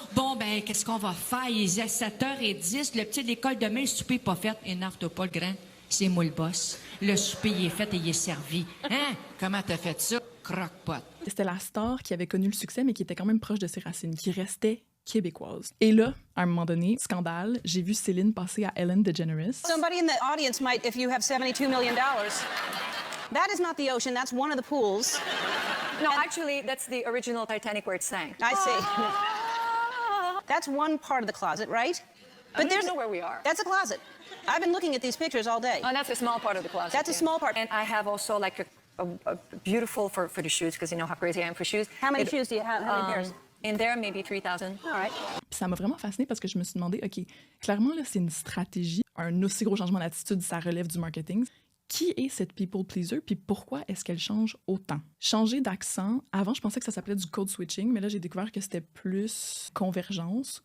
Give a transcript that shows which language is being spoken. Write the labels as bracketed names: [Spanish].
[French] Bon, ben, qu'est-ce qu'on va faire? Il est 7h10, le petit de l'école demain, le souper n'est pas fait. Énerve-toi pas, le grand. C'est moi le boss. Le souper, il est fait et il est servi. Hein? Comment t'as fait ça? Croque-pot. C'était la star qui avait connu le succès, mais qui était quand même proche de ses racines, qui restait québécoise. Et là, à un moment donné, scandale, j'ai vu Céline passer à Ellen DeGeneres. [English] Somebody in the audience might, if you have $72 million. That is not the ocean, that's one of the pools. No, actually, that's the original Titanic where it sank. I see. That's one part of the closet, right? I don't even know where we are. That's a closet. I've been looking at these pictures all day. Oh, that's a small part of the closet. That's a small part. And I have also like a beautiful for the shoes, because you know how crazy I am for shoes. How many shoes do you have? How many pairs? In there, maybe 3,000. All right. [French] Puis ça m'a vraiment fascinée parce que je me suis demandé, OK, clairement, là, c'est une stratégie. Un aussi gros changement d'attitude, ça relève du marketing. Qui est cette [English] people pleaser, [French] puis pourquoi est-ce qu'elle change autant? Changer d'accent, avant, je pensais que ça s'appelait du code switching, mais là, j'ai découvert que c'était plus convergence.